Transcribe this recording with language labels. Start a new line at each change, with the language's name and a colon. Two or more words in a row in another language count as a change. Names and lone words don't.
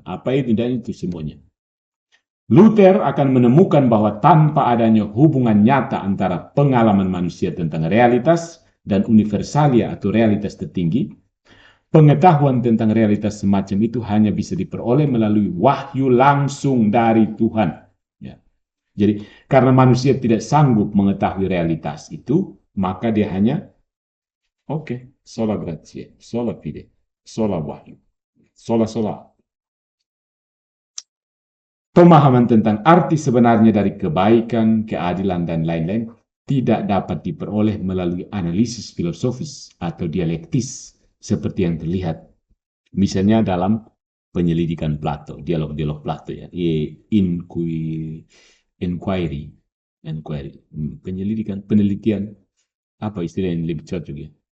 Indonesian: Apa itu, dan itu semuanya. Luther akan menemukan bahwa tanpa adanya hubungan nyata antara pengalaman manusia tentang realitas dan universalia atau realitas tertinggi, pengetahuan tentang realitas semacam itu hanya bisa diperoleh melalui wahyu langsung dari Tuhan. Ya. Jadi, karena manusia tidak sanggup mengetahui realitas itu, maka dia hanya,
Latin: sola gratia, sola fide, sola wahyu, sola.
Indonesian: Pemahaman tentang arti sebenarnya dari kebaikan, keadilan, dan lain-lain tidak dapat diperoleh melalui analisis filosofis atau dialektis seperti yang terlihat. Misalnya dalam penyelidikan Plato, dialog-dialog Plato ya, inquiry, penelitian, apa istilah yang lebih cocok ya?